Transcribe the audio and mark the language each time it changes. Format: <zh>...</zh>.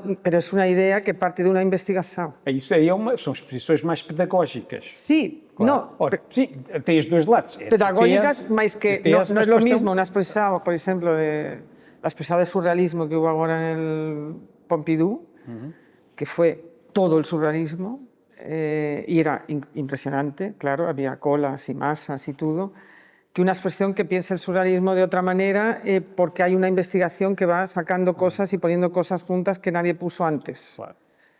<es>pero es una idea que parte de una investigación.</es> <pt>Isso aí são exposições mais pedagógicas.</pt> <es>Sí,</es> <pt>claro. Sí, tem os dois lados.</pt> <es>Pedagógicas, mas que no es lo mismo una exposición, por ejemplo, la exposición de surrealismo que hubo ahora en el Pompidou, que fue todo el surrealismo, y era impresionante, claro, había colas y masas y todo, que una exposición que piensa el surrealismo de otra manera, porque hay una investigación que va sacando cosas y poniendo cosas juntas que nadie puso antes. Claro.</es>